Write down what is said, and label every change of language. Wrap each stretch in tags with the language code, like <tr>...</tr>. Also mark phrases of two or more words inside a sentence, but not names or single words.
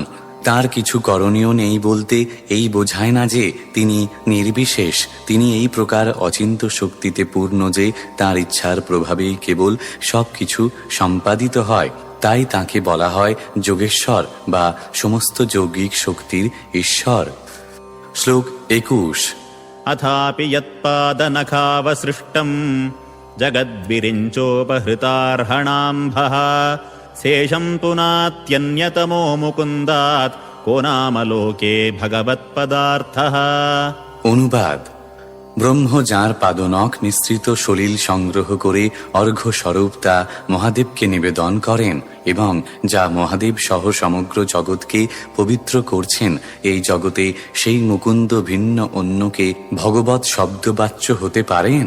<bn>তার কিছু করণীয় নেই বলতে এই বোঝায় না যে তিনি নির্বিশেষ। তিনি এই প্রকার অচিন্ত শক্তিতে পূর্ণ যে তার ইচ্ছার প্রভাবেই কেবল সব কিছু সম্পাদিত হয়। তাই তাকে বলা হয় যোগেশ্বর বা সমস্ত যৌগিক শক্তির ঈশ্বর। শ্লোক 21।</bn> <sa>अथापि यत्पादनखावसृष्टम् जगद्विरिञ्चोपहृतार्हणाम्भः शेषम् पुनात्यन्यतमो मुकुन्दात् को नाम लोके भगवत्पदार्थः।</sa> <bn>অনুবাদ: ব্রহ্ম যাঁর পাদনখ নিঃসৃত সলিল সংগ্রহ করে অর্ঘ্যস্বরূপ তা মহাদেবকে নিবেদন করেন এবং যা মহাদেব সহ সমগ্র জগৎকে পবিত্র করছেন, এই জগতে সেই মুকুন্দ ভিন্ন অন্যকে ভগবৎ শব্দবাচ্য হতে পারেন?</bn>